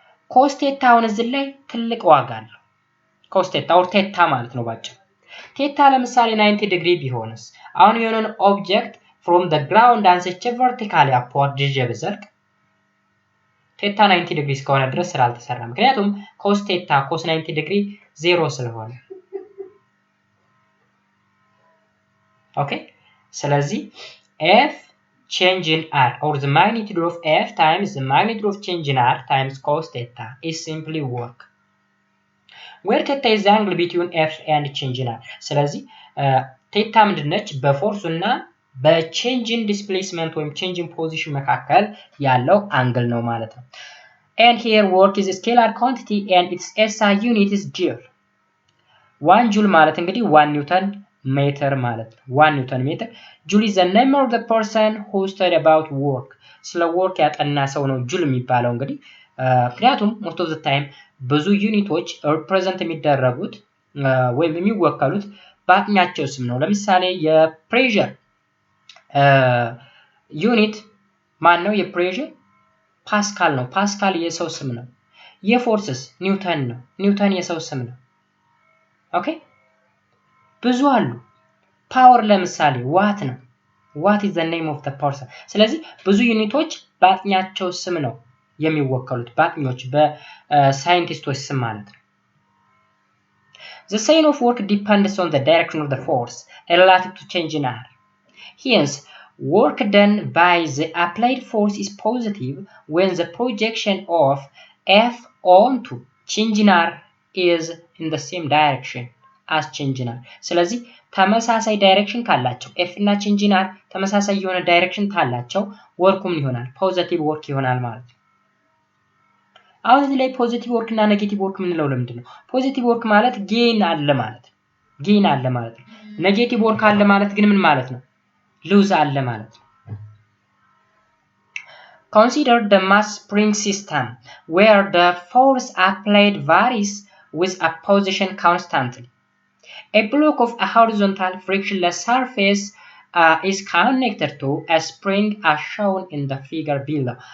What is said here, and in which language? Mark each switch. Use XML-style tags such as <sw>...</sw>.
<am>cos theta አሁን እዚህ ላይ ትልቅ ዋጋ አለው። cos theta or theta ማለት ነው ባጭሩ። theta ለምሳሌ 90 ዲግሪ ቢሆንስ አሁን የሆነን ኦብጀክት</am> <en>from the ground</en> <am>አንስቼ</am> <en>vertically upward</en> <am>ይዤ ብዘልቅ theta 90 ዲግሪ እስከሆነ ድረስ ስራ አልተሰራም። ምክንያቱም cos theta cos 90 ዲግሪ 0 ስለሆነ okay. ስለዚህ</am> <en>F change in R, or the magnitude of F times the magnitude of change in R times cos theta is simply work, where theta is the angle between F and change in R.</en> <am>ስለዚህ theta ምንድነች? በፎርስ እና በchange in displacement ወይም change in position መካከል ያለው አንግል ነው ማለት ነው።</am> <en>and here work is a scalar quantity and its SI unit is joule.</en> <am>1 joule ማለት እንግዲህ 1 ኒውተን ሜትር ማለት ነው። 1 ኒውተን ሜትር</am> <en>joule is the name of the person who studied about work.</en> <am>ስለ work ያጠና ሰው ነው joule የሚባለው እንግዲህ ምክንያቱም</am> <en>most of the time</en> <am>ብዙ ዩኒቶች ሪፕሬዘንት የሚደረጉት ወይም የሚወከሉት በአጥኛቸው ስም ነው። ለምሳሌ የፕሬሸር ዩኒት ማን ነው? የፕሬሸር ፓስካል ነው። ፓስካል የሰው ስም ነው። የፎርስስ ኒውተን ነው። ኒውተን የሰው ስም ነው። ኦኬ ብዙ አሉ። ፓወር ለምሳሌ ዋት ነው። ዋት</am> <en>is the name of the person.</en> <am>ስለዚህ ብዙ ዩኒቶች በአጥኛቸው ስም ነው የሚወከሉት። በአጥኞች በሳይንቲስቶች ስም ማለት ነው።</am> <en>The sign of work depends on the direction of the force relative to change in R. Hence, work done by the applied force is positive when the projection of F onto change in R is in the same direction as change in R.</en> <am>ስለዚህ ተመሳሳይ ዳይሬክሽን ካላቸው F እና change in R ተመሳሳይ የሆነ ዳይሬክሽን ካላቸው ወርኩም ይሆናል ፖዚቲቭ ወርክ ይሆናል ማለት ነው። አሁን እዚህ ላይ ፖዚቲቭ ወርክ እና ኔጌቲቭ ወርክ ምንለው ለምንድነው? ፖዚቲቭ ወርክ ማለት ጌን አለ ማለት ነው። ኔጌቲቭ ወርክ አለ ማለት ግን ምን ማለት ነው? ሉዝ አለ ማለት ነው።</am> <en>Consider the mass spring system where the force applied varies with a position constantly. A block of a horizontal frictionless surface is connected to a spring as shown in the figure below.</en>